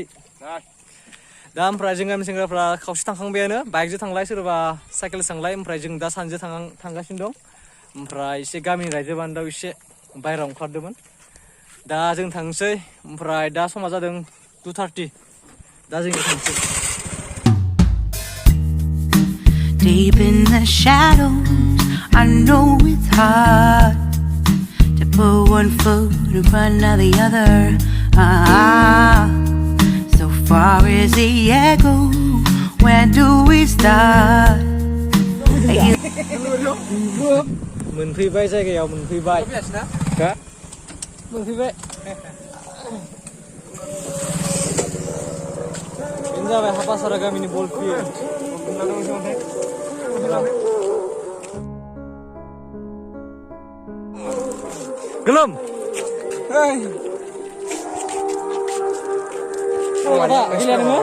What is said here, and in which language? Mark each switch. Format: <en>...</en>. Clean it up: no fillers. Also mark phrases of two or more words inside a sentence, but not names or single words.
<brx>दा ओमफ्राय जों गामिनि सेंग्राफ्रा खावसे थांखांबायानो, बाइकजों थांलाय, सोरबा साइकेलजों थांलाय, ओमफ्राय जों दा सानजों थांगासिनो दं। ओमफ्राय एसे गामिनि रायजो बान्दाव एसे बायहेरायाव ओंखारदोंमोन, दा जों थांसै। ओमफ्राय दा समा जादों 2:30, दा जों थांसै।</brx> <en>Deep in the shadows, I know it's hard to put one foot in front of the other. So far as the echo, where do we start?</en> <brx>मोनफैबाय, जायगायाव मोनफैबाय, मोनफैबाय। बेनो जाबाय हापासारा गामिनि</brx> <en>ball field.</en> <brx>गोलोम गेलेया नोङो?</brx>